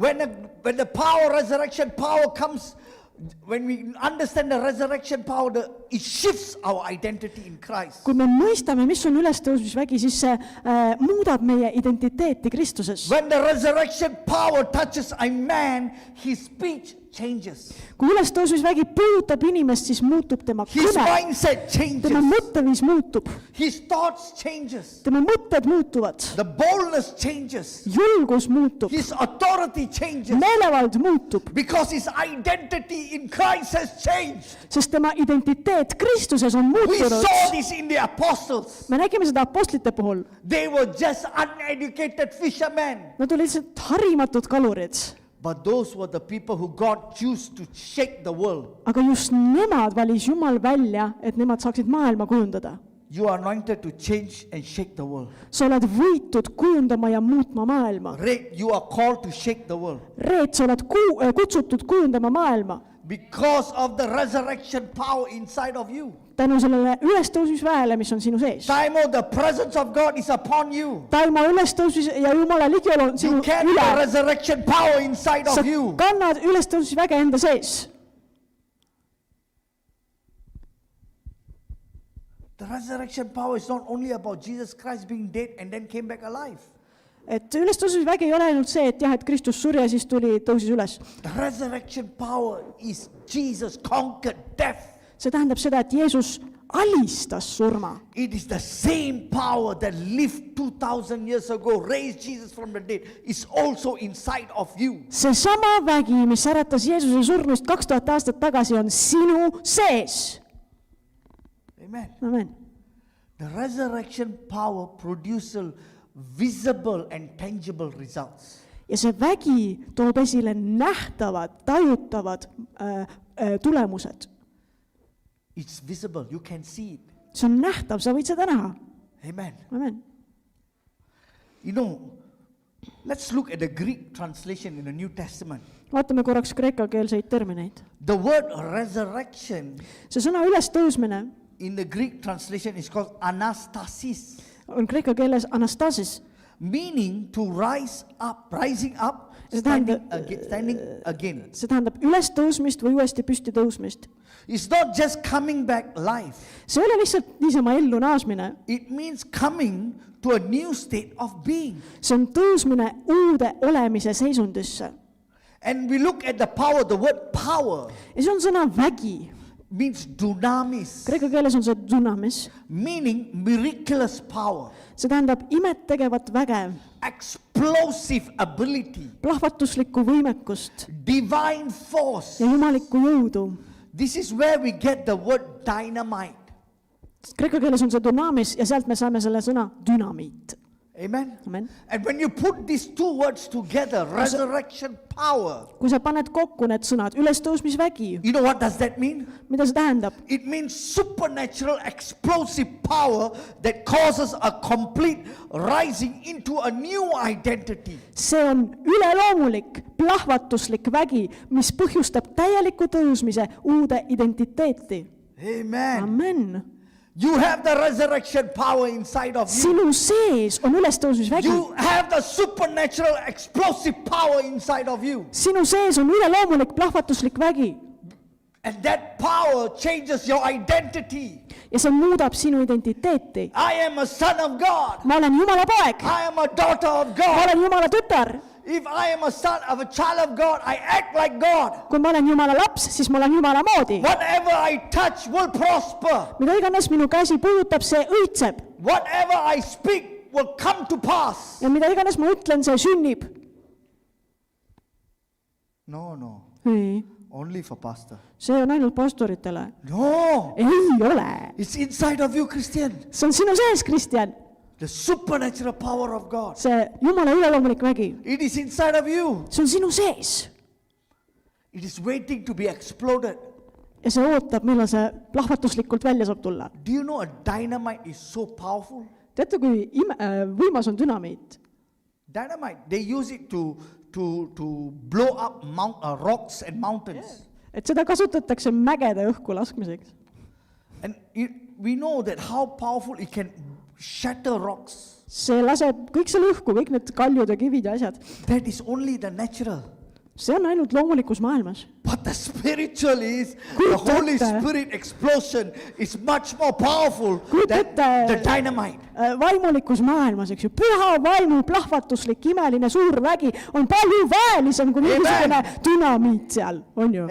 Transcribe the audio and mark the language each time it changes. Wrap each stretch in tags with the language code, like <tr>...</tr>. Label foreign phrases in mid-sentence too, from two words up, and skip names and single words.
<en>When the power, resurrection power comes, when we understand the resurrection power, it shifts our identity in Christ.</en> <et>Kui me mõistame, mis on ülestõusmisvägi, siis see muudab meie identiteeti Kristuses.</et> <en>When the resurrection power touches a man, his speech changes.</en> <et>Kui ülestõusmisvägi puudutab inimest, siis muutub tema</et> <en>His</en> <et>kõne,</et> <en>mindset changes.</en> <et>tema mõtteviis muutub,</et> <en>His thoughts changes.</en> <et>tema mõtted muutuvad,</et> <en>The boldness changes.</en> <et>julgus muutub,</et> <en>His authority changes.</en> <et>meelevald muutub,</et> <en>Because his identity in Christ has changed.</en> <et>sest tema identiteet Kristuses on</et> <en>We</en> <et>muutunud.</et> <en>saw this in the apostles.</en> <et>Me nägime seda apostlite puhul.</et> <en>They were just uneducated fishermen.</en> <et>Nad olid lihtsalt harimatud kalurid.</et> <en>But those were the people who God chose to shake the world.</en> <et>Aga just nemad valis Jumal välja, et nemad saaksid maailma kujundada.</et> <en>You are anointed to change and shake the world.</en> <et>Sa oled võitud kujundama ja muutma maailma.</et> <en>Red, you are called to shake the world.</en> <et>Reet, sa oled kutsutud kujundama maailma.</et> <en>Because of the resurrection power inside of you.</en> <et>Tänu sellele ülestõusmisväele, mis on sinu sees.</et> <en>Taimo, the presence of God is upon you.</en> <et>Taimo ülestõusmis ja Jumala ligiolu on</et> <en>You</en> <et>sinu</et> <en>carry the</en> <et>üle.</et> <en>resurrection power inside</en> <et>Sa</et> <en>of you.</en> <et>kannad ülestõusmisväge enda sees.</et> <en>The resurrection power is not only about Jesus Christ being dead and then came back alive.</en> <et>Et ülestõusmisvägi ei ole ainult see, et jah, et Kristus suri ja siis tõusis üles.</et> <en>The resurrection power is Jesus conquered death.</en> <et>See tähendab seda, et Jeesus alistas surma.</et> <en>It is the same power that lived 2000 years ago, raised Jesus from the dead, is also inside of you.</en> <et>See sama vägi, mis äratas Jeesuse surnust 2000 aastat tagasi, on sinu sees.</et> <en>Amen.</en> <et>Amen.</et> <en>The resurrection power produces visible and tangible results.</en> <et>Ja see vägi toob esile nähtavad, tajutavad tulemused.</et> <en>It's visible. You can see it.</en> <et>See on nähtav, sa võid seda näha.</et> <en>Amen.</en> <et>Amen.</et> <en>Let's look at the Greek translation in the New Testament.</en> <et>Vaatame korraks kreekakeelseid termineid.</et> <en>The word resurrection</en> <et>See sõna ülestõusmine</et> <en>in the Greek translation is called anastasis,</en> <et>on kreeka keeles anastasis.</et> <en>meaning to rise up, rising up,</en> <et>See</et> <en>standing</en> <et>tähendab-</et> <en>again.</en> <et>See tähendab ülestõusmist või uuesti püsti tõusmist.</et> <en>It's not just coming back live.</en> <et>See ei ole lihtsalt niisama ellu naasmine.</et> <en>It means coming to a new state of being.</en> <et>See on tõusmine uude olemise seisundisse.</et> <en>And we look at the power, the word power</en> <et>Ja see on sõna vägi.</et> <en>means dunamis,</en> <et>Kreeka keeles on see dunamis.</et> <en>meaning miraculous power,</en> <et>See tähendab imet tegevat väge,</et> <en>explosive ability,</en> <et>plahvatuslikku võimekust</et> <en>divine force.</en> <et>ja jumalikku jõudu.</et> <en>This is where we get the word dynamite.</en> <et>Kreeka keeles on see dunamis ja sealt me saame selle sõna dünamiit.</et> <en>Amen.</en> <et>Amen.</et> <en>And when you put these two words together, resurrection power,</en> <et>Kui sa paned kokku need sõnad, ülestõusmisvägi,</et> <en>you know what does that mean?</en> <et>mida see tähendab?</et> <en>It means supernatural explosive power that causes a complete rising into a new identity.</en> <et>See on üleloomulik, plahvatuslik vägi, mis põhjustab täieliku tõusmise uude identiteeti.</et> <en>Amen.</en> <et>Amen.</et> <en>You have the resurrection power inside of you.</en> <et>Sinu sees on ülestõusmisvägi.</et> <en>You have the supernatural explosive power inside of you.</en> <et>Sinu sees on üleloomulik, plahvatuslik vägi.</et> <en>And that power changes your identity.</en> <et>Ja see muudab sinu identiteeti.</et> <en>I am a son of God.</en> <et>Ma olen Jumala poeg.</et> <en>I am a daughter of</en> <et>Ma</et> <en>God.</en> <et>olen Jumala tütar.</et> <en>If I am a son of a child of God, I act like God.</en> <et>Kui ma olen Jumala laps, siis ma olen Jumala moodi.</et> <en>Whatever I touch will prosper.</en> <et>Mida iganes minu käsi puudutab, see õitseb.</et> <en>Whatever I speak will come to pass.</en> <et>Ja mida iganes ma ütlen, see sünnib.</et> <en>No.</en> <et>Ei.</et> <en>only for pastor.</en> <et>see on ainult pastoritele.</et> <en>No,</en> <et>ei ole.</et> <en>it's inside of you, Christian.</en> <et>see on sinu sees, Kristjan.</et> <en>The supernatural power of God.</en> <et>see Jumala üleloomulik vägi,</et> <en>It is inside of you.</en> <et>see on sinu sees.</et> <en>It is waiting to be exploded.</en> <et>ja see ootab, millal see plahvatuslikult välja saab tulla.</et> <en>Do you know a dynamite is so powerful?</en> <et>teate, kui võimas on dünamiit?</et> <en>Dynamite, they use it to blow up rocks and mountains.</en> <et>et seda kasutatakse mägede õhku laskmiseks.</et> <en>And we know that how powerful it can shatter rocks.</en> <et>see laseb kõik selle õhku, kõik need kaljud ja kivid ja asjad.</et> <en>That is only the natural.</en> <et>see on ainult loomulikus maailmas.</et> <en>But the spiritual is, the Holy Spirit explosion is much more powerful than the dynamite.</en> <et>Vaimulikus maailmas, eks ju, püha vaimu plahvatuslik, imeline suur vägi on palju väelisem kui mingisugune dünamiit seal, on ju?</et>